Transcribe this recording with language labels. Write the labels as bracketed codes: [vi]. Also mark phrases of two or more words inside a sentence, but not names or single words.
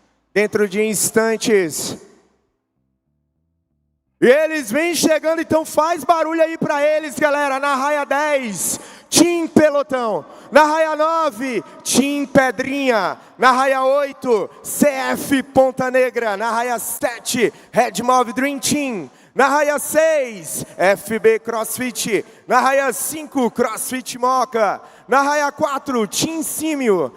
[pt] dentro de instantes. E eles vêm chegando, então faz barulho aí para eles, galera. Na raia 10, Team Pelotão. Na raia 9, Team Pedrinha. Na raia 8, CF Ponta Negra. Na raia 7, Red Move Dream Team. Na raia 6, FB CrossFit. Na raia 5, CrossFit Moca. Na raia 4, Team Símio.